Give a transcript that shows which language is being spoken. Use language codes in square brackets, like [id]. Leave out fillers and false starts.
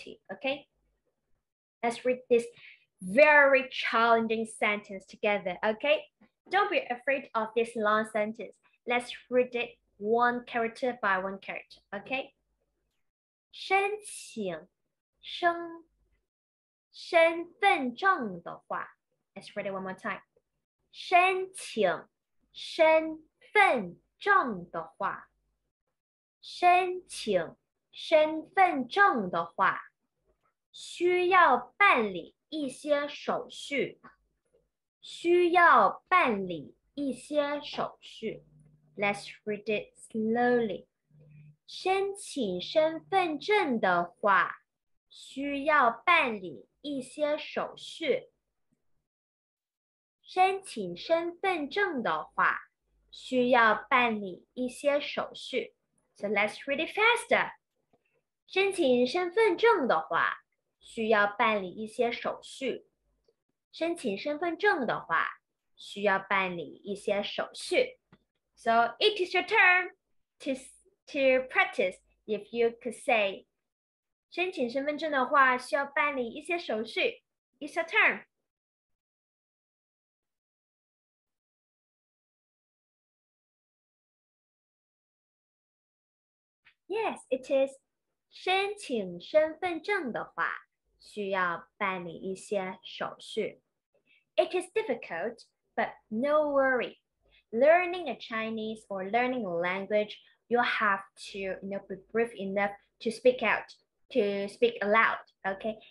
[en] Okay, let's read this very challenging sentence together. Okay, don't be afraid of this long sentence. Let's read it one character by one character. Okay, [zh] 申请身份证的话 [en] let's read it one more time. [zh] 申请身份证的话，申请身份证的话，需要办理一些手续。需要办理一些手续。 [en] Let's read it slowly. [zh] 申请身份证的话，需要办理一些手续。申请身份证的话，需要办理一些手续。 [en] So let's read it faster. [zh] 申请身份证的话，需要办理一些手续。申请身份证的话，需要办理一些手续。 [en] So it is your turn to practice. If you could say, [zh] 申请身份证的话，需要办理一些手续。 [en] It's your turn. Yes, it is. [zh] 申请身份证的话，需要办理一些手续。 [en] It is difficult, but no worry. Learning a Chinese or learning a language, you have to be brave enough to speak out, to speak aloud, okay?